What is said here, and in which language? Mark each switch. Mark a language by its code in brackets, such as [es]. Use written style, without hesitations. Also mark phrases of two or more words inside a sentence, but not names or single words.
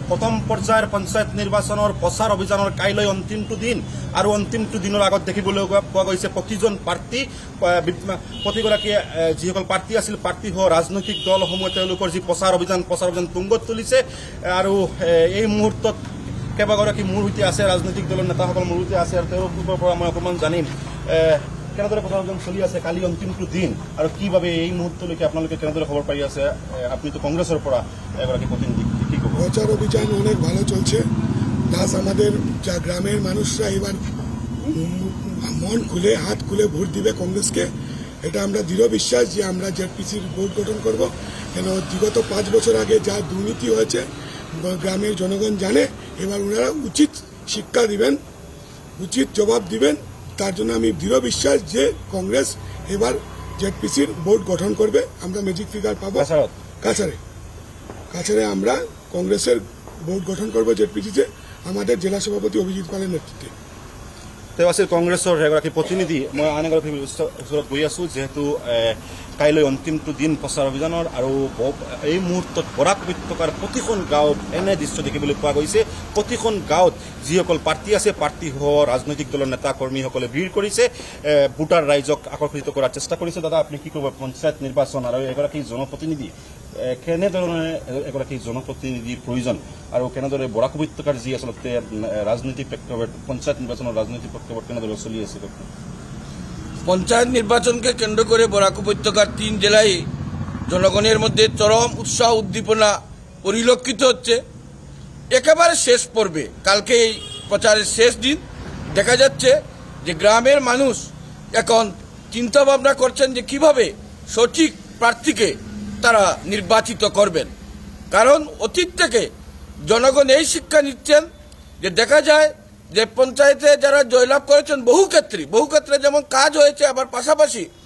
[bn] প্রথম পর্যায়ের পঞ্চায়েত নির্বাচনের প্রচার অভিযানের [as] কাইলৈ অন্তিমটো দিন আৰু অন্তিমটো দিনৰ আগত দেখিবলৈ পোৱা গৈছে প্ৰতিজন প্ৰাৰ্থী প্ৰতিগৰাকী যিসকল প্ৰাৰ্থী আছিল প্ৰাৰ্থী সহ ৰাজনৈতিক দলসমূহে তেওঁলোকৰ যি প্ৰচাৰ অভিযান তুংগত তুলিছে আৰু এই মুহূৰ্তত কেইবাগৰাকী মোৰ সৈতে আছে ৰাজনৈতিক দলৰ নেতাসকল মোৰ সৈতে আছে আৰু তেওঁলোকৰ পৰা মই অকণমান জানিম কেনেদৰে প্ৰচাৰ অভিযান চলি আছে কালি অন্তিমটো দিন আৰু কিভাবে এই মুহূর্তলৈকে আপোনালোকে কেনেদৰে খবর পাই আছে [bn] আপনি তো কংগ্রেসের [as] পৰা এগৰাকী প্রতিনিধি কি কব [bn] প্রচার অভিযান অনেক ভালো চলছে প্লাস আমাদের যা গ্রামের মানুষরা এবার মন খুলে হাত খুলে ভোট দিবে কংগ্রেসকে এটা আমরা দৃঢ় বিশ্বাস যে আমরা জেডপিসির ভোট গঠন করব কেন বিগত 5 বছর আগে যা দুর্নীতি হয়েছে গ্রামের জনগণ জানে এবার ওনারা উচিত শিক্ষা দিবেন উচিত জবাব দিবেন তার জন্য আমি দৃঢ় বিশ্বাস যে কংগ্রেস এবার জেডপিসির ভোট গঠন করবে আমরা ম্যাজিক ফিগার পাবো কাছাড়ে আমরা কংগ্রেসের ভোট গঠন করব জেডপিসিতে আমাদের জেলা সভাপতি অভিজিৎ পালের নেতৃত্বে [as] তেওঁ আছিল কংগ্ৰেছৰ এগৰাকী প্ৰতিনিধি মই আন এগৰাকী ওচৰত গৈ আছো যেহেতু কাইলৈ অন্তিমটো দিন প্ৰচাৰ অভিযানৰ আৰু এই মুহূৰ্তত বৰাক উপত্যকাৰ প্ৰতিখন গাঁৱত এনে দৃশ্য দেখিবলৈ পোৱা গৈছে প্ৰতিখন গাঁৱত যিসকল প্ৰাৰ্থী আছে প্ৰাৰ্থীসহ ৰাজনৈতিক দলৰ নেতা কৰ্মীসকলে ভিৰ কৰিছে ভোটাৰ ৰাইজক আকৰ্ষিত কৰাৰ চেষ্টা কৰিছে দাদা আপুনি কি ক'ব পঞ্চায়ত নিৰ্বাচন আৰু এগৰাকী জনপ্ৰতিনিধি কেনেধৰণে এগৰাকী জনপ্ৰতিনিধিৰ প্ৰয়োজন আৰু কেনেদৰে বৰাক উপত্যকাৰ যি আচলতে ৰাজনৈতিক প্ৰেক্ষাপট পঞ্চায়েত নিৰ্বাচনৰ ৰাজনৈতিক প্ৰেক্ষাপট কেনেদৰে চলি আছে [bn] পঞ্চায়েত নির্বাচনকে কেন্দ্র করে বরাক উপত্যকার 3 জেলায় জনগণের মধ্যে চরম উৎসাহ উদ্দীপনা পরিলক্ষিত হচ্ছে একেবারে শেষ পর্বে কালকে এই প্রচারের শেষ দিন দেখা যাচ্ছে যে গ্রামের মানুষ এখন চিন্তা ভাবনা করছেন যে কিভাবে সঠিক প্রার্থীকে তারা নির্বাচিত করবেন কারণ অতীত থেকে জনগণ এই শিক্ষা নিচ্ছেন যে দেখা যায় যে পঞ্চায়েতে যারা জয়লাভ করেছেন বহু ক্ষেত্রে যেমন কাজ হয়েছে আবার পাশাপাশি